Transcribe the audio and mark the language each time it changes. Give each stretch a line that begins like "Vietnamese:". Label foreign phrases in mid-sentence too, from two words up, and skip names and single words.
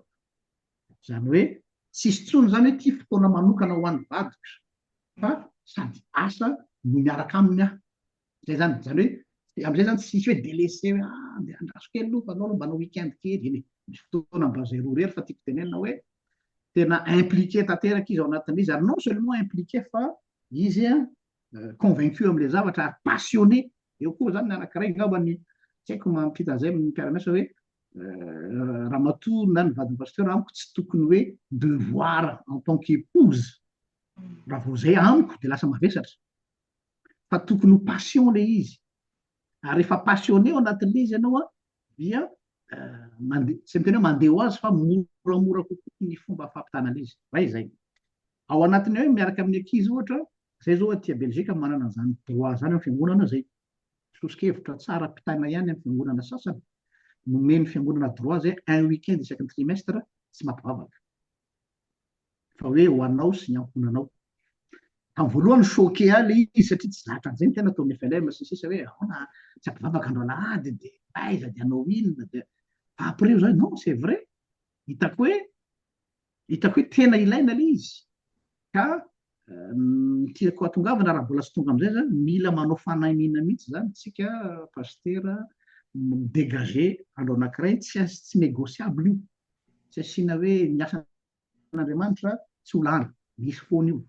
Malagasy: Zany hoe tsisy tsony zany hoe ty fotoana manokana ho an'ny vadiko, fa sady asa no miaraka aminy zay zany. Zany hoe amin'izay zany tsisy hoe délaissé hoe andeha andraso kely aloha fa anao mbanao week-end kely iny. Misy fotoana mba zay roa rery fa tiako tenenina hoe tena impliqué tanteraka izy ao anatin'izy, ary
French: non seulement impliqué
Malagasy: fa izy convaincu amin'ilay zavatra ary passionné eo koa zany ny anankiray ngambany tsy haiko mampita an'izay amin'ny mpiara-miasa hoe ramatoa na ny vadiny pasteur amiko tsy tokony hoe
French: devoir en tant qu'épouse
Malagasy: raha vao zay amiko de lasa mavesatra fa tokony ho passion le izy ary efa passionné ao anatin'le izy ianao a dia mandeha tsy miteny hoe mandeha ho azy fa moramora kokoa ny fomba fampitanana izy raha izay ao anatiny hoe miaraka amin'ny ankizy ohatra zay zao aty Belzika manana an'izany droit zany amin'ny fiangonana zay sosokevitra tsara mpitaina ihany amin'ny fiangonana sasany nomeny fiangonana droit zay
French: un week-end
Malagasy: isaky ny trimestre tsy mampivavaka fa hoe ho anao sy ny ankonanao tamin'ny voalohany choqué le izy satria tsy zatra an'izay ny tena ataon'ny FLM sy ny sisa hoe ahoana tsy ampivavaka andro alahady de aiza de anao inona de fa après io zany
French: non c'est vrai
Malagasy: hitako hoe tena ilaina le izy ka tiako atongavana raha mbola sy tonga am'izay zany mila manao fanahiniana mihitsy zany tsika pastera dégager andro anankiray tsy négociable io tsy asiana hoe miasa n'Andriamanitra tsy ho lany misy foana io